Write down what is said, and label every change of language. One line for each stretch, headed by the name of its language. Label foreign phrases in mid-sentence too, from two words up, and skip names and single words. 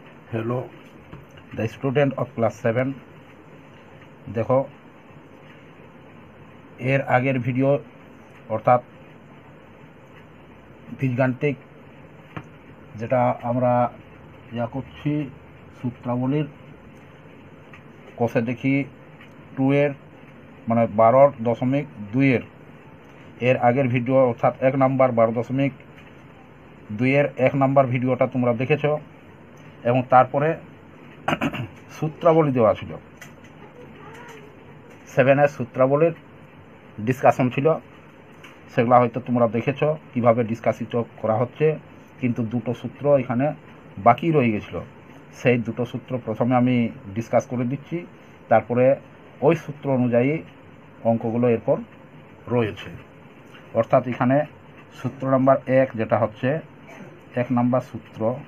English: hello the student of class 7
Bangla: দেখো এর আগের ভিডিও অর্থাৎ বীজগান্ত্রিক যেটা আমরা যা করছি সূত্রাবলীর কষে দেখি 2 এর মানে 12.2 এর আগের ভিডিও অর্থাৎ 1 নম্বর 12.2 এর 1 নম্বর ভিডিওটা তোমরা দেখেছো এবং তারপরে সূত্রাবলী দেওয়া ছিল 7 এর সূত্রাবলীর ডিসকাশন ছিল সেগুলো হয়তো তোমরা দেখেছো কিভাবে ডিসকাসিত করা হচ্ছে কিন্তু দুটো সূত্র এখানে বাকি রয়ে গেছিল সেই দুটো সূত্র প্রথমে আমি ডিসকাস করে দিচ্ছি তারপরে ওই সূত্র অনুযায়ী অঙ্কগুলো এরপর রয়েছে অর্থাৎ এখানে সূত্র নাম্বার 1 যেটা হচ্ছে 1 নাম্বার সূত্র